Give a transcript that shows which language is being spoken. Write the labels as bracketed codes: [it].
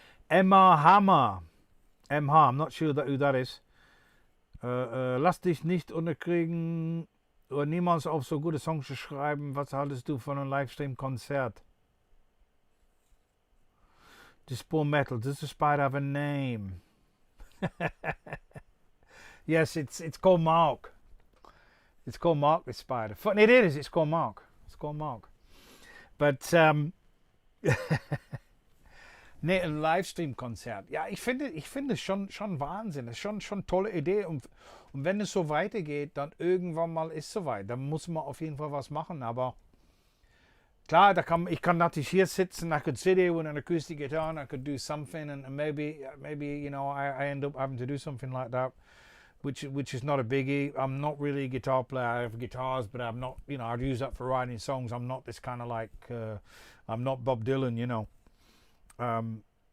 [en] Emma Hammer. MH, I'm not sure who that is. [de] Lass dich nicht unterkriegen oder niemals auf so gute Songs zu schreiben. Was haltest du von einem Livestream-Konzert? [en] Dispo Metal, does the spider have a name? Yes, it's called Mark. It's called Mark, this spider. It is, it's called Mark. It's called Mark. [de] But, nee, ein Livestream-Konzert. Ja, ich finde es schon Wahnsinn. Das ist schon eine tolle Idee. Und wenn es so weitergeht, dann irgendwann mal ist es soweit. Dann muss man auf jeden Fall was machen. Aber klar, ich kann natürlich hier sitzen. [en] I could sit here with an acoustic guitar and I could do something. And maybe you know, I end up having to do something like that, which is not a biggie. I'm not really a guitar player. I have guitars, but I'm not, you know, I'd use that for writing songs. I'm not this kind of like, I'm not Bob Dylan, you know.